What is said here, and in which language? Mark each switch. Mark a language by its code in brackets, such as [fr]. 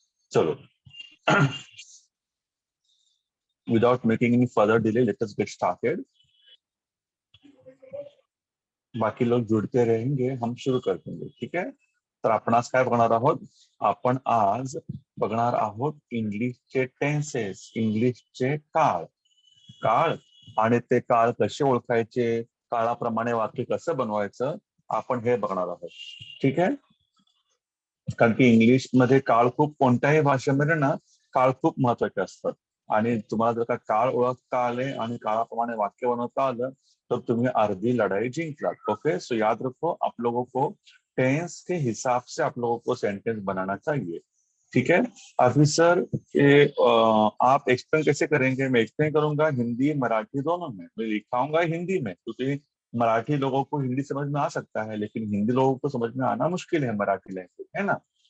[en] So, without making any further delay, let us get started. [hi] बाकी लोग जुड़ते रहेंगे, हम शुरू कर देंगे. [mr] ठीक है. तर आपण आज काय बघणार आहोत? आपण आज बघणार आहोत इंग्लिशचे टेन्सेस, इंग्लिशचे काळ. काळ आणि ते काळ कसे ओळखायचे, काळाप्रमाणे वाक्य कसं बनवायचं, आपण हे बघणार आहोत. ठीक आहे. कारण की इंग्लिशमध्ये काळ खूप कोणत्याही भाषेमध्ये ना काळ खूप महत्वाचे असतात. आणि तुम्हाला जर का काळ ओळखता आले आणि काळाप्रमाणे वाक्य बनवता आलं [hi] तो तुम्हें अर्धी लड़ाई जीत लाते. ओके, सो याद रखो, आप लोगों को टेंस के हिसाब से आप लोगों को सेंटेंस बनाना चाहिए. ठीक है. अभी सर ये आप एक्सप्लेन कैसे करेंगे? मैं एक्सप्लेन करूंगा हिंदी मराठी दोनों में. मैं लिखाऊंगा हिंदी में क्योंकि मराठी लोगों को हिंदी समझ में आ सकता है लेकिन हिंदी लोगों को समझ में आना मुश्किल है मराठी लैंग्वेज, है ना.